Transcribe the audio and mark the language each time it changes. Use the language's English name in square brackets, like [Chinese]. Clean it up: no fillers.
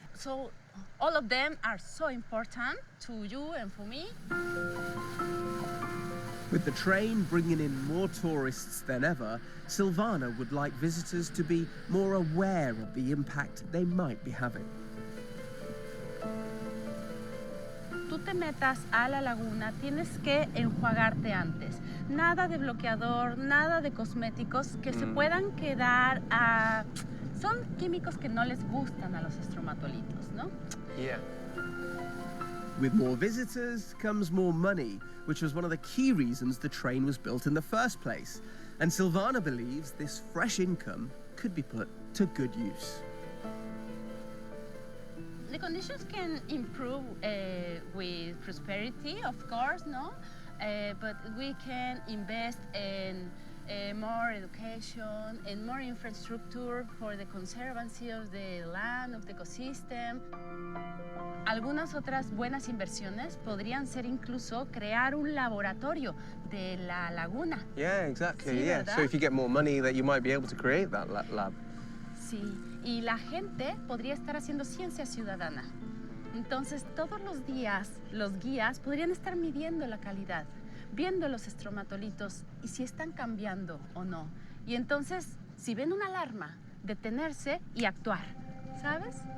[English] So all of them are so important to you and for me. With the train bringing in more tourists than ever, Silvana would like visitors to be more aware of the impact they might be having. [Spanish] Tú te metas a la laguna, tienes que enjuagarte antes. Nada de bloqueador, nada de cosméticos que se puedan quedar a... Son químicos que no les gustan a los estromatolitos, ¿no? [English] Yeah. With more visitors comes more money, which was one of the key reasons the train was built in the first place. And Silvana believes this fresh income could be put to good use. The conditions can improve with prosperity, of course, no? But we can invest in more education and more infrastructure for the conservancy of the land, of the ecosystem. [Spanish] Algunas otras buenas inversiones podrían ser incluso crear un laboratorio de la laguna. [English] Yeah, exactly. [Spanish] Sí, [English] yeah. [Spanish] ¿verdad? [English] So if you get more money, that you might be able to create that lab. [Spanish] Sí, y la gente podría estar haciendo ciencia ciudadana. Entonces, todos los días, los guías podrían estar midiendo la calidad, viendo los estromatolitos y si están cambiando o no. Y entonces, si ven una alarma, detenerse y actuar, ¿sabes?